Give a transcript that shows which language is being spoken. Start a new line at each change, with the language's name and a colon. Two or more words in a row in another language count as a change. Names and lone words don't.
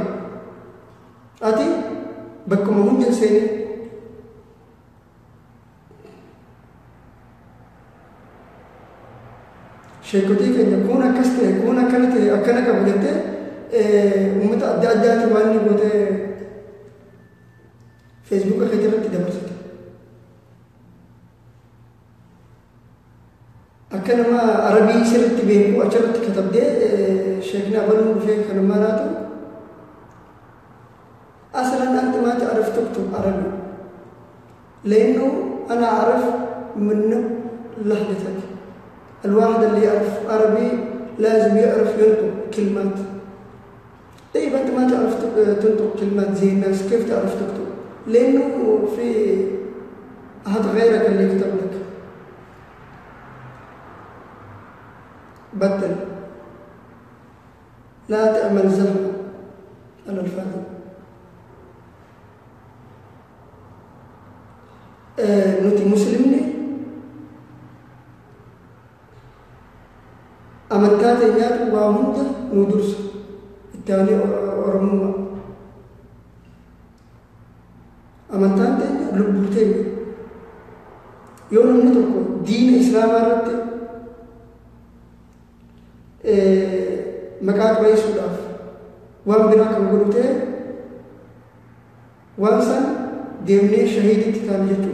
Oromo: ati bakkuma hunda seenii sheekotii keenya kun akkas ta'e kun akkana ta'e akkana qabu jettee uummata adda addaati waan ni gootee feesbuuka kee irratti dabarsite. akka nama arabii sirriitti beeku achirratti katabdee sheekni abaluun dhufee kan maraatu
Arabic: أصلا أنت ما تعرف تكتب عربي لأنه أنا أعرف منه لهجتك. الواحد اللي يعرف عربي لازم يعرف ينطق كلمات. طيب أنت ما تعرف تنطق كلمات زي الناس كيف تعرف تكتب؟ لأنه في أحد غيرك اللي يكتب لك. بطل لا تعمل زحمة على الفاضي.
Oromo: nuti muslimni amantaa teenyaatu waa hunda nu dursa itti aanee oromummaa. amantaan teenya lubbuu teenya yoo namni tokko diina islaamaa irratti maqaa qabeessuudhaaf waan biraa kan godhu ta'e waan san deemnee shahiiditti taane jechuudha.